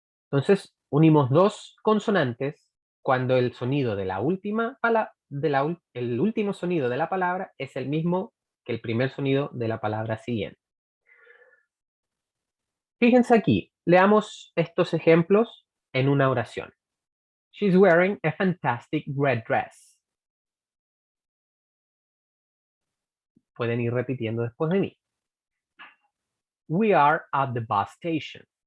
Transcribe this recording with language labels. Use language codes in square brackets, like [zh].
[es] Entonces, unimos dos consonantes cuando el sonido de la última palabra, el último sonido de la palabra es el mismo que el primer sonido de la palabra siguiente. Fíjense aquí, leamos estos ejemplos en una oración. [en] She's wearing a fantastic red dress. [es] Pueden ir repitiendo después de mí. [en] We are at the bus station.